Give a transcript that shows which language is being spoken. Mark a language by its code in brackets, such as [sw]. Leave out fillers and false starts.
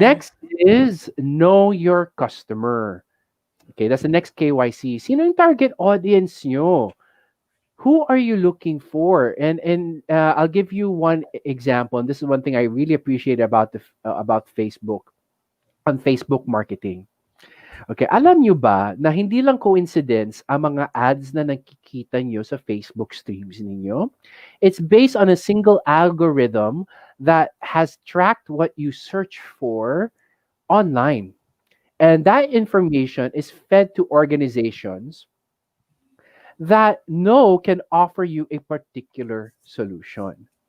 [en] Next is know your customer. Okay, that's the next KYC. [tl] Sino yung target audience nyo? [en] Who are you looking for? And I'll give you one example. And this is one thing I really appreciate about Facebook, on Facebook marketing. [tl] Okay, alam nyo ba na hindi lang coincidence ang mga ads na nakikita nyo sa Facebook streams ninyo? [en] It's based on a single algorithm that has tracked what you search for online. And that information is fed to organizations that know can offer you a particular solution.